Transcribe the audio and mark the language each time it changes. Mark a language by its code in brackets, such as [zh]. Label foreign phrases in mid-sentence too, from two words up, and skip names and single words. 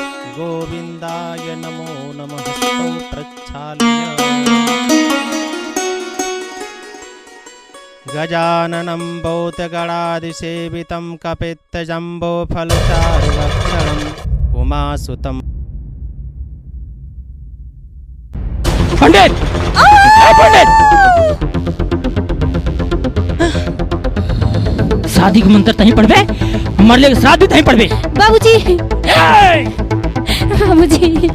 [sa] गोविंदाय नमो नमः। स्तौ प्रक्षाल्य गजाननं भूतगणादिसेवितं कपित्तजम्बोफलचारुभक्षणम् उमासुतम्। [bho] पंडित! पंडित! शादी के मंत्र तहीं पढ़बे, मरले के श्राद्ध भी तहीं पढ़बे। बाबूजी, बाबूजी,